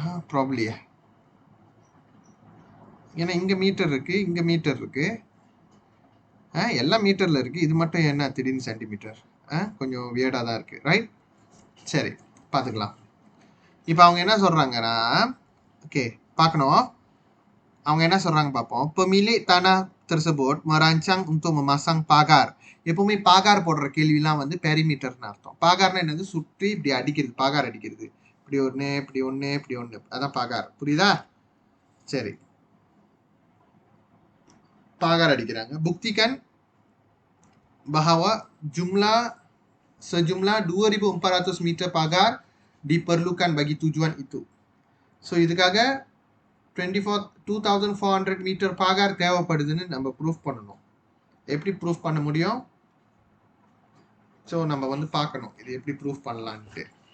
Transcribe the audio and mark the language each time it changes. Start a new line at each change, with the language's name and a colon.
Tamil: ப்ராப்ளியா, ஏன்னா இங்கே மீட்டர் இருக்குது, இங்கே மீட்டர் இருக்குது, எல்லாம் மீட்டரில் இருக்குது. இது மட்டும் என்ன திடீர்னு சென்டிமீட்டர்? கொஞ்சம் வியர்டாக தான் இருக்குது. ரைட், சரி பார்த்துக்கலாம். இப்போ அவங்க என்ன சொல்கிறாங்கன்னா, ஓகே பார்க்கணும், அவங்க என்ன சொல்கிறாங்க பார்ப்போம்.
Malay: pemilik tanah tersebut merancang untuk memasang pagar.
Tamil: எப்பவுமே பாகார் போடுற கேள்விலாம் வந்து பெரிமீட்டர்னு அர்த்தம். பாகார்னா என்னது? சுற்றி இப்படி அடிக்கிறது, பாகார் அடிக்கிறது. இப்படி ஒன்று, இப்படி ஒன்று, இப்படி ஒன்று, அதான் பாகார். புரியுதா? சரி, பாகார் அடிக்கிறாங்க.
Malay: buktikan bahwa sejumlah 2400 meter pagar diperlukan bagi tujuan itu.
Tamil: So இதுக்காக 2400 மீட்டர் பாகார் தேவைப்படுதுன்னு நம்ம ப்ரூஃப் பண்ணணும். எப்படி ப்ரூஃப் பண்ண முடியும்? ஸோ நம்ம வந்து பார்க்கணும் இது எப்படி ப்ரூஃப் பண்ணலான்ட்டு.